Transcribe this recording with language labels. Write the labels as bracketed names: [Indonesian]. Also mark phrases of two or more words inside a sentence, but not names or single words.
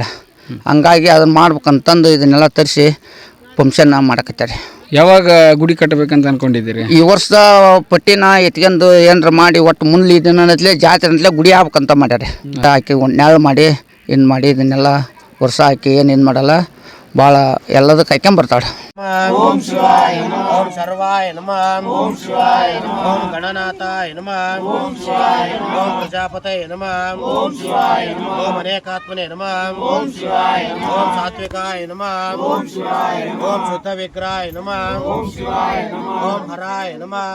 [Kannada] ಹಂಗಾಗಿ ಅದನ್ನು ಮಾಡ್ಬೇಕಂತಂದು ಇದನ್ನೆಲ್ಲ ತರಿಸಿ ಫಂಕ್ಷನ್ ಮಾಡಕತ್ತಾರೆ. ಯಾವಾಗ ಗುಡಿ ಕಟ್ಟಬೇಕಂತ ಅನ್ಕೊಂಡಿದ್ದೀರಿ? ಈ ವರ್ಷದ ಪಟ್ಟಿನ ಎತ್ಕೊಂಡು ಏನಾರ ಮಾಡಿ ಒಟ್ಟು ಮುಂದೆ ಇದನ್ನತ್ಲೇ ಜಾತ್ರೆ ಅಂತಲೇ ಗುಡಿ ಆಗ್ಬೇಕಂತ ಮಾಡ್ಯಾರೆ. ಹಾಕಿ ಒಂದು ನೆರಳು ಮಾಡಿ ಮಾಡಿ ಇದನ್ನೆಲ್ಲ ವರ್ಷ ಹಾಕಿ ಏನು ಮಾಡಲ್ಲ, ಭಾಳ ಎಲ್ಲದಕ್ಕೆ ಹಾಕ್ಕೊಂಬರ್ತಾಳೆ. [Sanskrit] ಓಂ ಶಿವಾಯ ನಮಃ. ಓಂ ಸರ್ವಾಯ ನಮಃ. ಓಂ ಶಿವಾಯ ನಮಃ. ಓಂ ಗಣನಾಥಾಯ ನಮಃ. ಓಂ ಶಿವಾಯ ನಮಃ. ಓಂ ಪ್ರಜಾಪತಯೇ ನಮಃ. ಓಂ ಶಿವಾಯ ನಮಃ. ಓಂ ಅನೇಕಾತ್ಮನೇ ನಮಃ. ಓಂ ಶಿವಾಯ ನಮಃ. ಓಂ ಸಾತ್ವಿಕಾಯ ನಮಃ. ಓಂ ಶಿವಾಯ ನಮಃ. ಓಂ ಶುದ್ಧ ವಿಗ್ರಹಾಯ ನಮಃ. ಓಂ ಶಿವಾಯ ನಮಃ. ಓಂ ಹರಾಯ ನಮಃ.